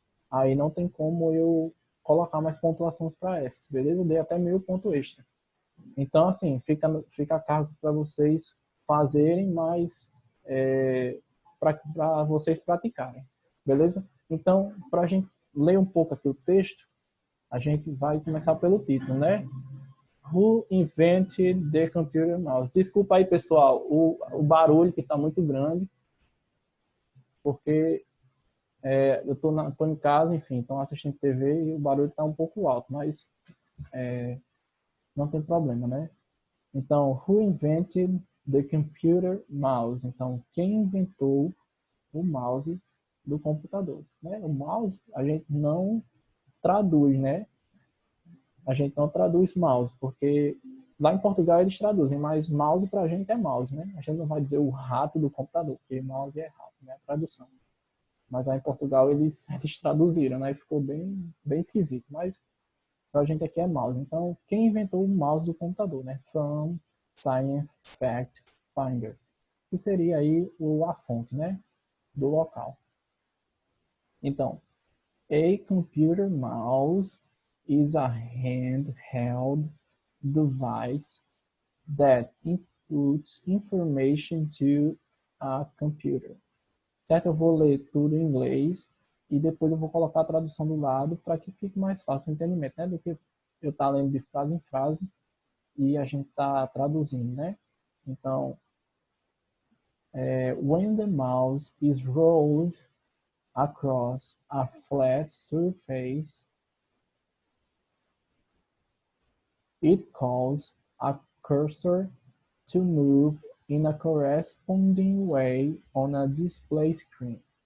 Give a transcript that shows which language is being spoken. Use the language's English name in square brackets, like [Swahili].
[Portuguese] Aí não tem como eu colocar mais pontuações para essas, beleza? Eu dei até meio ponto extra. Então, assim, fica a cargo para vocês fazerem, mas para vocês praticarem, beleza? Então, para a gente ler um pouco aqui o texto, a gente vai começar pelo título, né? [English] Who invented the computer mouse? [Portuguese] Desculpa aí, pessoal, o barulho que está muito grande, porque eu tô em casa, enfim, estou assistindo TV e o barulho está um pouco alto, mas não tem problema, né? [English] Então, who invented the computer mouse? [Portuguese] Então, quem inventou o mouse do computador? Né? O mouse a gente não traduz, né? A gente não traduz mouse, porque lá em Portugal eles traduzem, mas mouse pra gente é mouse, né? A gente não vai dizer o rato do computador, porque mouse é rato, né? A tradução. Mas lá em Portugal eles traduziram, né? Ficou bem esquisito, mas pra gente aqui é mouse. Então, quem inventou o mouse do computador, né? From Science Fact Finder, que seria aí a fonte, né? Do local. [English] Então, a computer mouse is a handheld device that inputs information to a computer. [Portuguese] Certo? Eu vou ler tudo em inglês e depois eu vou colocar a tradução do lado para que fique mais fácil o entendimento, né? Do que eu estar lendo de frase em frase e a gente está traduzindo, né? [English] Então, when the mouse is rolled across a flat surface, it causes a cursor to move in a corresponding way on a display screen.